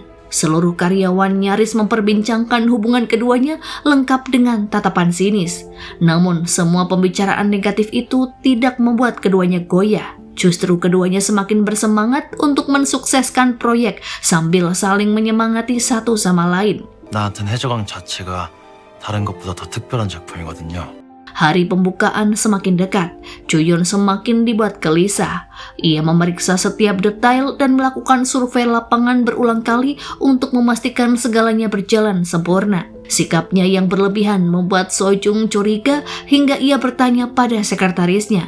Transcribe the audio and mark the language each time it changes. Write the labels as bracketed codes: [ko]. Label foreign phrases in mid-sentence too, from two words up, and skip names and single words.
[id] Seluruh karyawan nyaris memperbincangkan hubungan keduanya lengkap dengan tatapan sinis. Namun semua pembicaraan negatif itu tidak membuat keduanya goyah. Justru keduanya semakin bersemangat untuk mensukseskan proyek sambil saling menyemangati satu sama lain. [ko] 나한텐 해적왕 자체가 다른 것보다 더 특별한 작품이거든요. [id] Hari pembukaan semakin dekat, Juyeon semakin dibuat gelisah. Ia memeriksa setiap detail dan melakukan survei lapangan berulang kali untuk memastikan segalanya berjalan sempurna. Sikapnya yang berlebihan membuat Sojung curiga hingga ia bertanya pada sekretarisnya.